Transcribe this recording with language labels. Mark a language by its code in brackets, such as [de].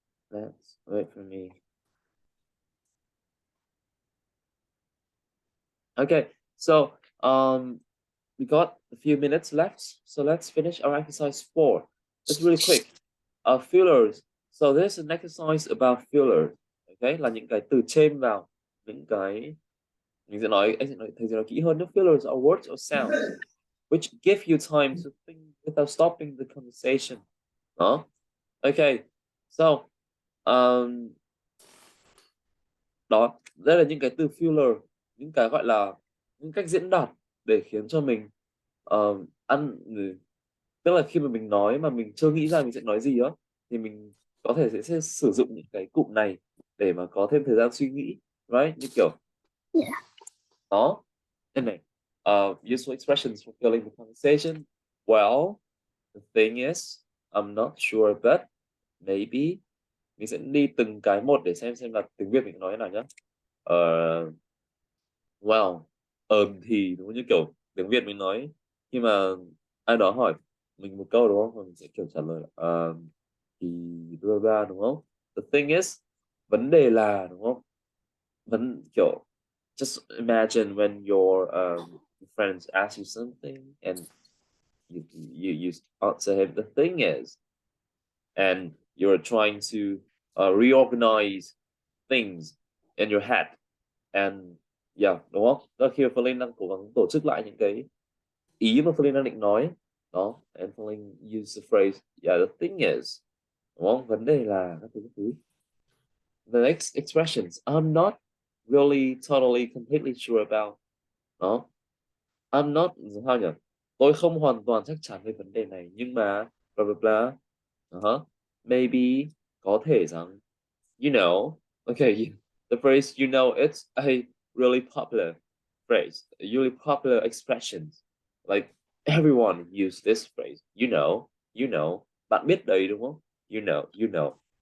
[en] Let's wait for me. Okay, so we got a few minutes left, so let's finish our exercise 4. It's really quick. Fillers. So there's an exercise about fillers. [vi] Okay, là những cái từ chêm vào, những cái anh sẽ nói thầy sẽ nói kỹ hơn. [en] The fillers are words or sounds which give you time to think without stopping the conversation. [vi] Đó. Okay, so đó, đây là những cái từ filler, những cái gọi là những cách diễn đạt để khiến cho mình ăn, tức là khi mà mình nói mà mình chưa nghĩ ra mình sẽ nói gì á, thì mình có thể sẽ sử dụng những cái cụm này để mà có thêm thời gian suy nghĩ, right? Như kiểu [en] Yeah. [vi] đó, đây này, [en] useful expressions for filling the conversation. Well, the thing is, I'm not sure, but maybe. [vi] Mình sẽ đi từng cái một để xem là tiếng Việt mình nói thế nào nhá. Well, thì đúng như kiểu tiếng Việt mình nói khi mà ai đó hỏi mình một câu đúng không, và mình sẽ kiểu trả lời thì bla bla đúng không. [en] The thing is, [vi] vấn đề là đúng không, kiểu [en] just imagine when your friends ask you something and you answer him. The thing is, and you're trying to reorganize things in your head, and yeah, [vi] đúng không? Đó khi mà Phương đang cố gắng tổ chức lại những cái ý mà Phương đang định nói đó, [en] and Phương use the phrase yeah, the thing is, [vi] đúng không? Vấn đề là các thứ. [en] The next expressions, I'm not really totally completely sure about. [vi] Đó, [en] I'm not, [vi] sao nhỉ? Tôi không hoàn toàn chắc chắn về vấn đề này, nhưng mà blah blah blah. [en] Maybe, [vi] có thể rằng, [en] you know. Okay, the phrase you know, it's a really popular phrase, a really popular expression. Like everyone use this phrase. You know. [vi] Bạn biết đấy đúng không? [en] You know.